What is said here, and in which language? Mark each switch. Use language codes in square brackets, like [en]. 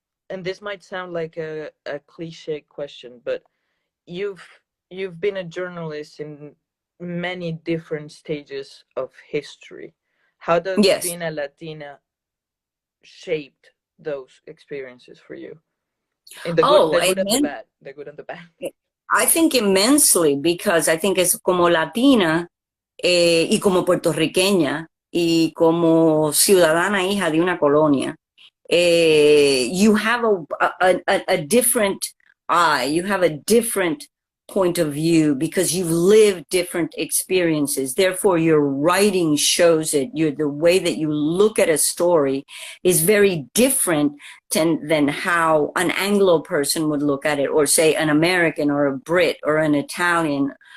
[en] And this might sound like a cliche question, but you've been a journalist in many different stages of history. How does being a Latina shaped those experiences for you? In the good and the bad. The good and the bad. I think immensely, because I think [es] es como Latina y como puertorriqueña y como ciudadana hija de una colonia. [en] You have a different eye. You have a different point of view because you've lived different experiences. Therefore, your writing shows it. The way that you look at a story is very different than how an Anglo person would look at it, or say an American or a Brit or an Italian.